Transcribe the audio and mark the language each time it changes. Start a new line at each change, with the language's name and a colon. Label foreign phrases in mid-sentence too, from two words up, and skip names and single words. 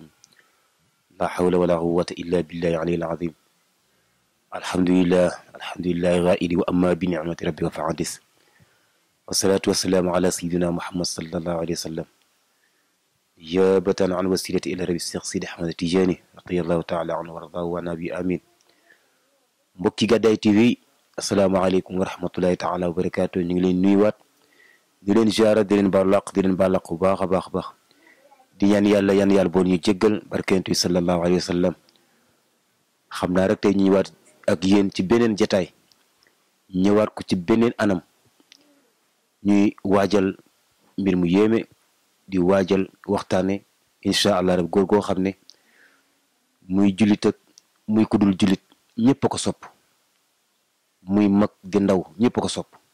Arabic: لا حول ولا قوة إلا بالله العلي العظيم. الحمد لله غائب وأما بنعمة ربك فحدث. والصلاة والسلام على سيدنا محمد صلى الله عليه وسلم نيابة عن وسيلة إلى ربي الشيخ سيدي أحمد التجاني رضي الله تعالى عنه وارضاه وعنا bi amin.
Wolof: mbokki Gàddaay TV
Arabic: السلام عليكم ورحمة الله تعالى وبركاته.
Wolof: ñu ngi leen nuyuwaat di leen ziara di leen baalaq bu baax a baax di ñaan yàlla boo ñu jéggal barkeentu
Arabic: صلى الله عليه وسلم.
Wolof: xam naa rek tey ñu ñëwaat ak yéen ci beneen jataay ñëwaat ko ci beneen anam ñuy waajal mbir mu yéeme di waajal waxtaane
Arabic: إن شاء الله
Wolof: rek góor goo xam ne muy jullit ak muy kudul jullit ñëpp a ko sopp, muy mag di ndaw ñëpp a ko sopp.